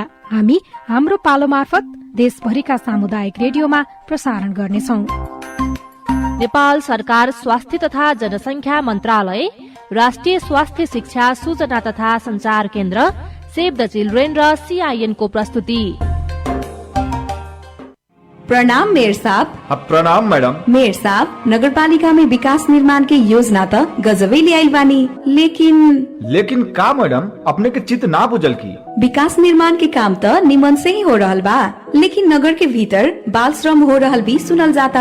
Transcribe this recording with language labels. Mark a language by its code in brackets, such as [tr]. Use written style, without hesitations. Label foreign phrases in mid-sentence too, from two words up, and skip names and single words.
[ne] हामी हाम्रो पालो मार्फत देशभरिका सामुदायिक रेडियोमा प्रसारण गर्नेछौं। नेपाल सरकार स्वास्थ्य तथा जनसंख्या मन्त्रालय, राष्ट्रिय स्वास्थ्य शिक्षा सूचना तथा संचार केन्द्र, सेभ द चिल्ड्रेन र CIN को प्रस्तुति। [bho] प्रणाम मेयर साहब। प्रणाम मैडम। मेयर साहब, नगरपालिका में विकास निर्माण की योजना तो गजबे ले आई बानी, लेकिन का मैडम अपने के चित्त ना बुझल की। विकास निर्माण के काम तो निमन से ही हो रहल बा, लेकिन नगर के भीतर बाल श्रम हो रहल भी सुनल जाता।